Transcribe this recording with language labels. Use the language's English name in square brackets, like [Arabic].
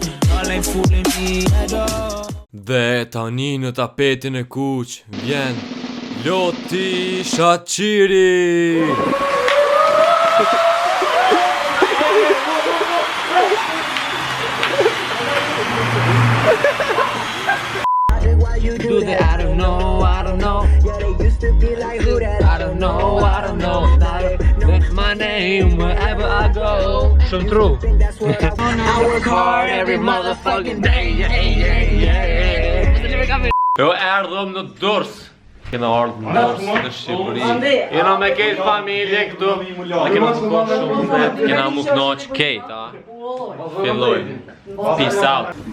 [English] Y'all ain't fooling me at all. [Albanian] Dhe tani në tapetin e kuq vjen Loti Shaqiri. [English] Do that, I don't know. Yeah, they used to be like who that? I don't know. That's my name wherever I go. [Albanian] Shumë tru. [English] I work hard every motherfucking day. Yeah. [Albanian] Jo erdhëm në Durrës. Kena ardhur në Durrës në Shqipëri. Jena me këtë familje këtu. Ne kena shkuar shumë. Kena mu knoq Kate, a? Filloj. [English] Peace out.